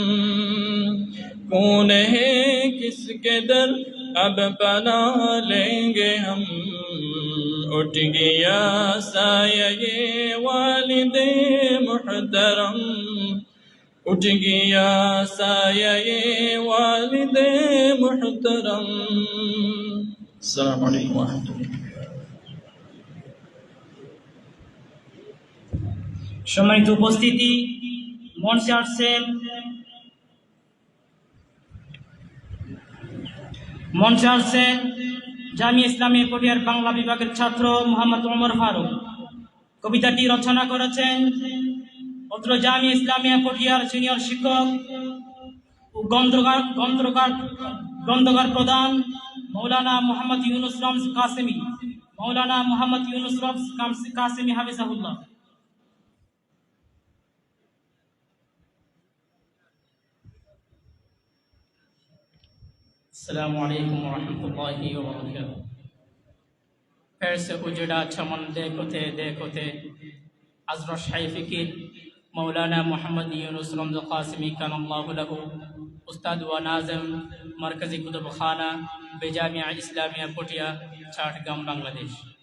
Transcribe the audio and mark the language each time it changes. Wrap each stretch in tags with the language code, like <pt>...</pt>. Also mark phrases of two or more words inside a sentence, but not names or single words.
<ur>کون ہے کس کے در اب پناہ لیں گے ہم اٹھ گیا سایہ یہ والد محترم اٹھ گیا سایہ یہ والد محترم</ur> <ar>السلام علیکم ورحمۃ اللہ</ar> <bn>সম্মানিত উপস্থিতি মঞ্চে আসছেন জামিয়া ইসলামিয়া পটিয়ার বাংলা বিভাগের ছাত্র মোহাম্মদ ওমর ফারুক কবিতাটি রচনা করেছেন অত্র জামিয়া ইসলামিয়া পটিয়ার সিনিয়র শিক্ষক ও গ্রন্থকার প্রধান মৌলানা মোহাম্মদ ইউনুস রমজ কাসেমি হাফিজাহুল্লাহ।</bn> <ar>السلام علیکم ورحمۃ اللہ وبرکاتہ۔</ar> <ur>پھر سے اجڑا چمن دیکھتے عذر شاہ فکر مولانا محمد یونس رمز قاسمی</ur> <ar>کان اللہ لہو</ar> <ur>استاد و ناظم مرکزی کتب خانہ بجامعہ اسلامیہ پٹیا چاٹگام بنگلہ دیش۔</ur>